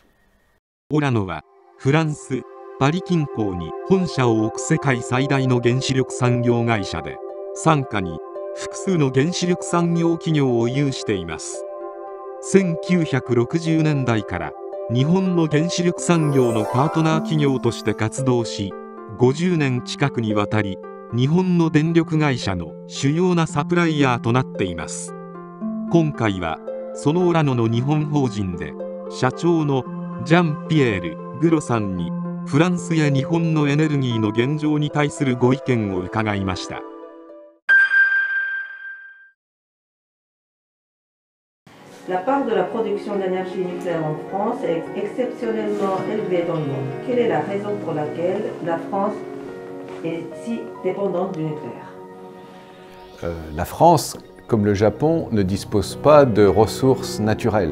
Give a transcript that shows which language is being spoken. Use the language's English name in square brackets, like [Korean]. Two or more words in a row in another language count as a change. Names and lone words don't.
[Japanese] オラノはフランス・パリ近郊に本社を置く世界最大の原子力産業会社で、傘下に複数の原子力産業企業を有しています。1960年代から日本の原子力産業のパートナー企業として活動し、50年近くにわたり日本の電力会社の主要なサプライヤーとなっています。今回はそのオラノの日本法人で社長のジャンピエール・グロさんにフランスや日本のエネルギーの現状に対するご意見を伺いました。 [French] La part de la production d'énergie nucléaire en France est exceptionnellement élevée dans le monde. Quelle est la raison pour laquelle la France est si dépendante du nucléaire? La France, comme le Japon, ne dispose pas de ressources naturelles.